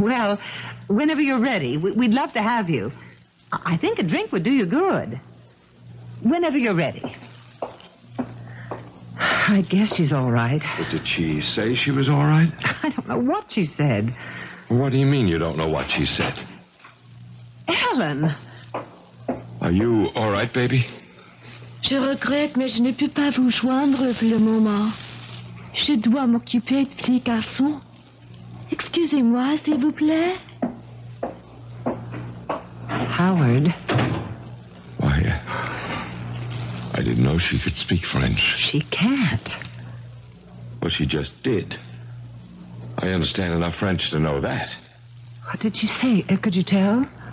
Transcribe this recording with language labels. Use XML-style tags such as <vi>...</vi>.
<en>Well, whenever you're ready, we'd love to have you. I think a drink would do you good. Whenever you're ready. I guess she's all right. But did she say she was all right? I don't know what she said. What do you mean you don't know what she said? Ellen! Are you all right, baby?</en> <fr>Je regrette, mais je ne peux pas vous joindre pour le moment. Je dois m'occuper de petit garçon. Excusez-moi, s'il vous plaît.</fr> <en>Howard. Why, I didn't know she could speak French. She can't. Well, she just did. I understand enough French to know that. What did she say? Could you tell?</en>